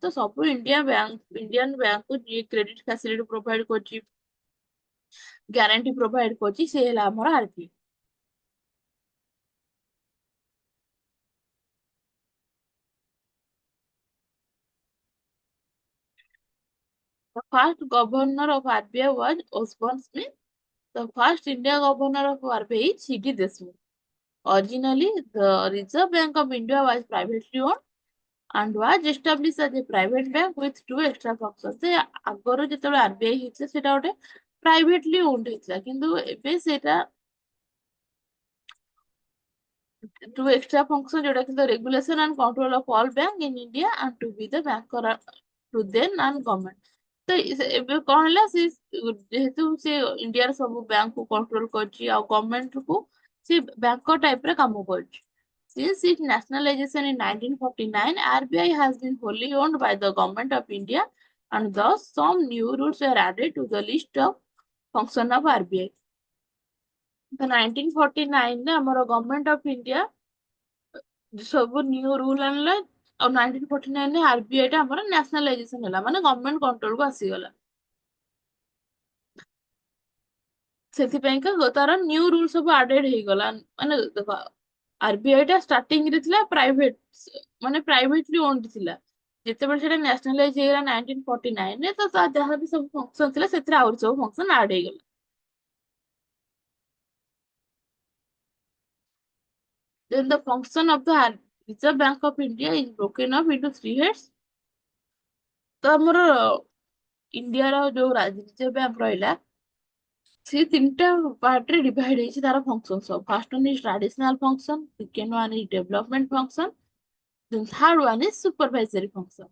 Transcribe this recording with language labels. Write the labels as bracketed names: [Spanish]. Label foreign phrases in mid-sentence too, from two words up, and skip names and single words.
[Odia] ତ ସବୁ ଇଣ୍ଡିଆନ ବ୍ୟାଙ୍କକୁ ଯିଏ [English] credit facility provide [Odia] କରୁଛି [English] guarantee provide [Odia] କରୁଛି ସେ ହେଲା ଆମର RBI. [English] The first governor of RBI was Osborne Smith. The first India governor of RBI is C.D. Deshmukh. Originally, the Reserve Bank of India was privately owned. and was established as a private bank with two extra functions. [Odia] ସେ ଆଗରୁ ଯେତେବେଳେ ଆରବିଆଇ ହେଇଥିଲା ସେଟା ଗୋଟେ [English] privately owned [Odia] ହେଇଥିଲା କିନ୍ତୁ ଏବେ ସେଟା [English] two extra functions [Odia] ଯୋଉଟା କି [English] the regulation and control of all bank in India and to be the banker to then and government. [Odia] ତ ଏବେ କଣ ହେଲା ସେ ଯେହେତୁ ସେ ଇଣ୍ଡିଆର ସବୁ ବ୍ୟାଙ୍କ କୁ କଣ୍ଟ୍ରୋଲ କରୁଛି ଆଉ ଗଭର୍ଣମେଣ୍ଟ କୁ ସେ ବ୍ୟାଙ୍କର ଟାଇପ ରେ କାମ କରୁଛି। [English] Since its nationalization in 1949, RBI has been wholly owned by the Government of India and thus some new rules were added to the list of function of RBI. [Odia] The 1949 ରେ ଆମର ଗଭର୍ଣମେଣ୍ଟ ଅଫ ଇଣ୍ଡିଆ ସବୁ [English] new rule [Odia] ଆଣିଲା ଆଉ 1949 ରେ ଆରବିଆଇ ଟା ଆମର ନ୍ୟାସନାଲାଇଜେସନ ହେଲା ମାନେ [English] government control [Odia] କୁ ଆସିଗଲା। ସେଥିପାଇଁକା ତାର [English] new rule [Odia] ସବୁ ଆଡେଡ ହେଇଗଲା ମାନେ ଦେଖ ଆରବିଆଇ ଟା ଷ୍ଟାର୍ଟିଂ ରେ ଥିଲା ପ୍ରାଇଭେଟ ମାନେ [English] privately owned [Odia] ଥିଲା ଯେତେବେଳେ ସେଟା ନ୍ୟାସନାଲାଇଜ ହେଇଗଲା 1949 ରେ ତ ତାର ଯାହା ବି ସବୁ ଫଙ୍କସନ ଥିଲା ସେଥିରେ ଆହୁରି ସବୁ [English] function add [Odia] ହେଇଗଲା। [English] Then the function of the Reserve Bank of India is broken up into three heads. [Odia] ତ ଆମର ଇଣ୍ଡିଆର ଯୋଉ ରିଜର୍ଭ ବ୍ୟାଙ୍କ ରହିଲା ସେ ତିନିଟା ପାର୍ଟ ରେ ଡିଭାଇଡ ହେଇଛି ତାର ଫଙ୍କସନ ସବୁ। [English] First one is traditional function, second one is development function, then third one is supervisory function.